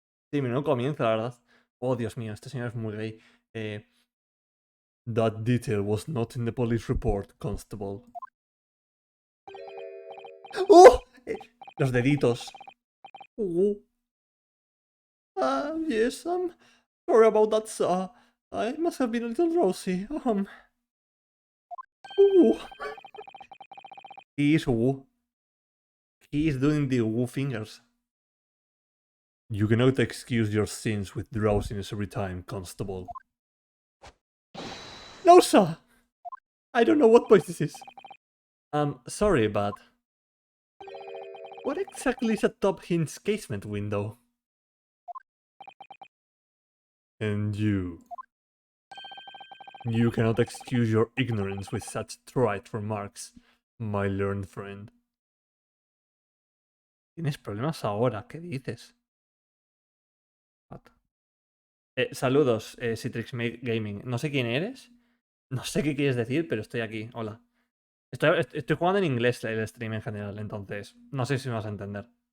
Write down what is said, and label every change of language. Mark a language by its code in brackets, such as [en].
[es] Sí, no comienza, la verdad. Oh, Dios mío, este señor es muy gay. [en] That detail was not in the police report, constable. [es] ¡Oh! Los deditos. Oh. [en] Yes, sorry about that, sir. I must have been a little rosy. Ooh. He is woo. He is doing the woo fingers. You cannot excuse your sins with drowsiness every time, constable. No, sir! I don't know what voice this is. Sorry, but... What exactly is a top hints casement window? And you... You cannot excuse your ignorance with such trite remarks, my learned friend. [es] ¿Tienes problemas ahora? ¿Qué dices? Saludos, Citrix Gaming. No sé quién eres. No sé qué quieres decir, pero estoy aquí. Hola. Estoy jugando en inglés el stream en general, entonces no sé si me vas a entender.